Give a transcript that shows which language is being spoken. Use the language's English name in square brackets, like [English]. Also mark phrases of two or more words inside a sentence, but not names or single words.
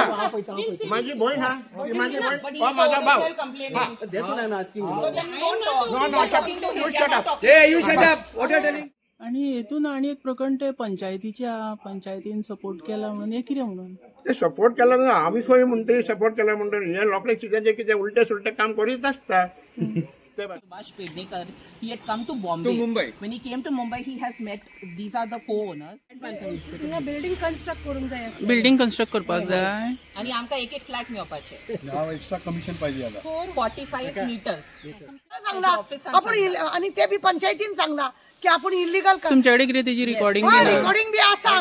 [Marathi] माझी बहीण हा माझी बहीण माझा भाऊ [Konkani] आणि हेतून आणि एक प्रकरण ते पंचायतीन सपोर्ट केला म्हणून हे कितें म्हणून ते सपोर्ट केला ना आम्ही खंय म्हणतो सपोर्ट केला म्हणतो हे लोकांक कितें उलटे सुलटे काम करीत आसता. [English] Subhash Pednekar, he had come to Bombay. When he came to Mumbai, he has met, these are the co-owners. building construct [Konkani] करून जाय आसली. [English] building construct [Konkani] करपाक जाय आणि आमकां एक फ्लॅट मेळपाचे [English] extra commission [Marathi] पाहिजे आता [English] 45 meters. [Konkani] सांगला आपण आणि ते बी पंचायतीन सांगला की आपण इल्लीगल कर. तुमच्याकडे कितें तेजी रिकॉर्डिंग रिकॉर्डिंग बी आसा.